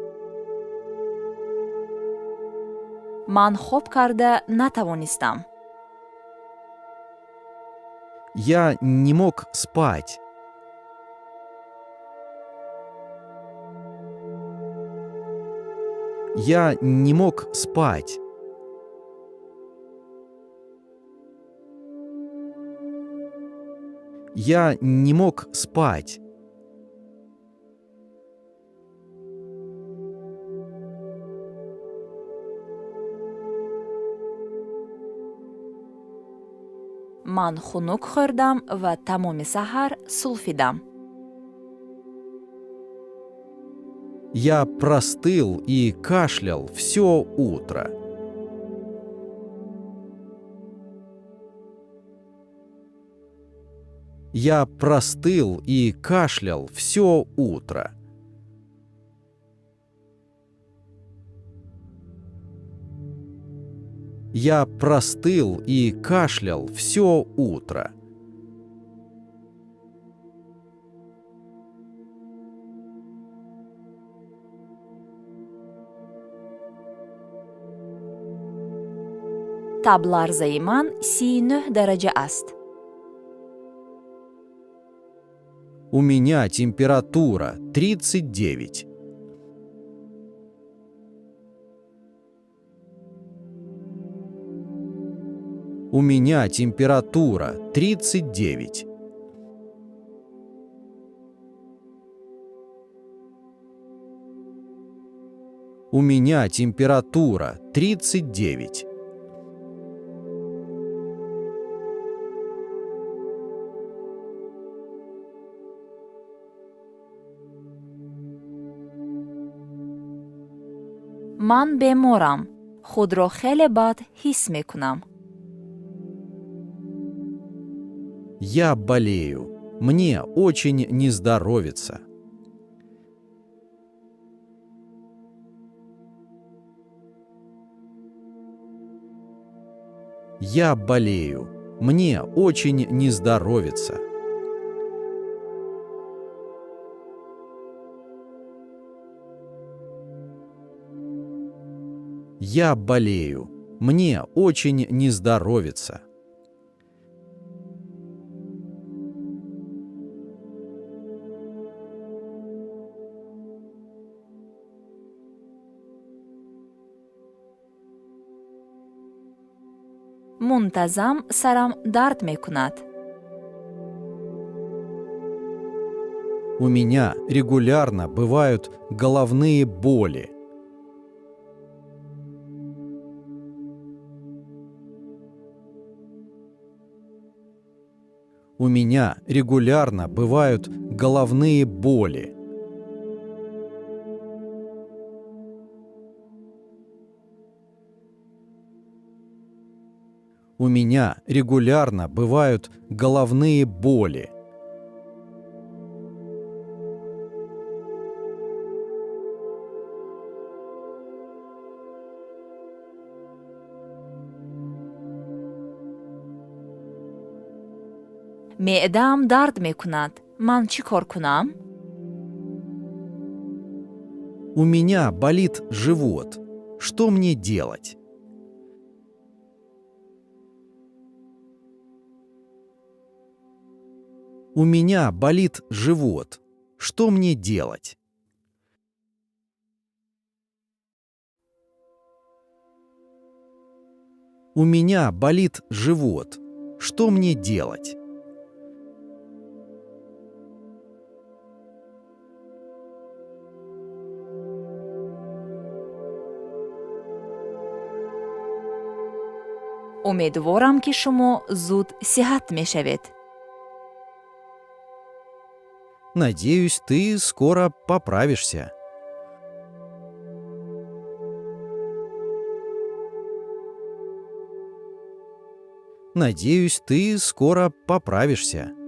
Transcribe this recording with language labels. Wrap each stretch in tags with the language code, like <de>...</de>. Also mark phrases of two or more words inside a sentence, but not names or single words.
<tg>ман хоб карда натавонистам.</tg> <ru>Я не мог спать. Я не мог спать. Я не мог спать.</ru> <tg>ман хунук хӯрдам ва тамоми саҳар сулфидам.</tg> <ru>Я простыл и кашлял все утро. Я простыл и кашлял все утро. Я простыл и кашлял все утро.</ru> <tg>таб ларзаи ман 39 дараҷа аст.</tg> <ru>У меня температура 39. У меня температура 39. У меня температура 39.</ru> <tg>ман беморам. худро хеле бад ҳис мекунам.</tg> <ru>Я болею. Мне очень не здоровится. Я болею. Мне очень не здоровится. Я болею. Мне очень не здоровится.</ru> <tg>мунтазам сарам дард мекунад.</tg> <ru>У меня регулярно бывают головные боли. У меня регулярно бывают головные боли. У меня регулярно бывают головные боли.</ru> <tg>меъдаам дард мекунад. ман чӣ кор кунам?</tg> <ru>У меня болит живот. Что мне делать? У меня болит живот. Что мне делать? У меня болит живот. Что мне делать?</ru> <tg>умедворам ки шумо зуд сиҳат мешавед.</tg> <ru>Надеюсь, ты скоро поправишься. Надеюсь, ты скоро поправишься.</ru>